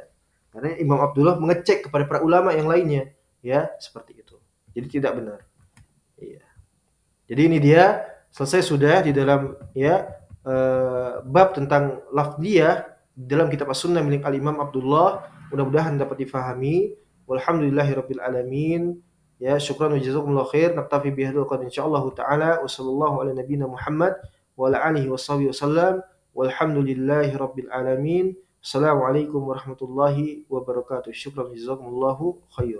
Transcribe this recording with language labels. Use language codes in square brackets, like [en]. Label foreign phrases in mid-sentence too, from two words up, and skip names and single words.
[id] Karena Imam Abdullah mengecek kepada para ulama yang lainnya, ya, seperti itu. Jadi tidak benar. Iya. Jadi ini dia, selesai sudah di dalam, ya, bab tentang lafdhiyah dalam kitab As-Sunnah milik Al-Imam Abdullah. Mudah-mudahan dapat difahami. [ar] والحمد لله رب العالمين. Ya, شكرا وجزاكم الله خير. نكتفي بهذا القدر إن شاء الله تعالى. وصلى الله على نبينا محمد وعلى آله وصحبه وسلم. والحمد لله رب العالمين. السلام عليكم ورحمة الله وبركاته. شكرا وجزاكم الله خيرا.